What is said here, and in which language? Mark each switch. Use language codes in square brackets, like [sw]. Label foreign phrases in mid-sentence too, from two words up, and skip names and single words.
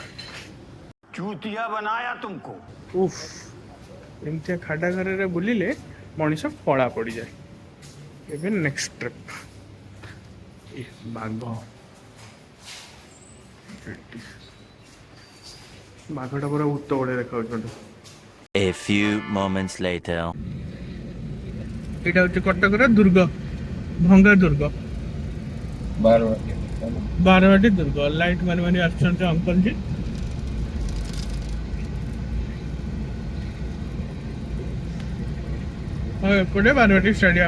[hi] चूतिया बनाया तुमको [or] ଉଫ୍ ଏମିତିଆ ଖାଡା ଖରାରେ ବୁଲିଲେ ମଣିଷ କଳା ପଡ଼ିଯାଏ। ଏବେ [en] next trip [or] ବାଘ ବାଘଟା ପୁରା ଭୂତ ଭଳିଆ ଦେଖାଯାଉଛନ୍ତି। [en] A few moments later. [or] ଏଇଟା ହଉଛି କଟକର ଦୁର୍ଗ ଭଙ୍ଗା ଦୁର୍ଗ ବାରବାଟୀ ଦୁର୍ଗ। ଲାଇଟ୍ ମାରି ମାରି ଆସୁଛନ୍ତି ଅଙ୍କଲ ଜି। ଆଉ ଏପଟେ ବାରବାଟୀ ଷ୍ଟାଡିୟମ।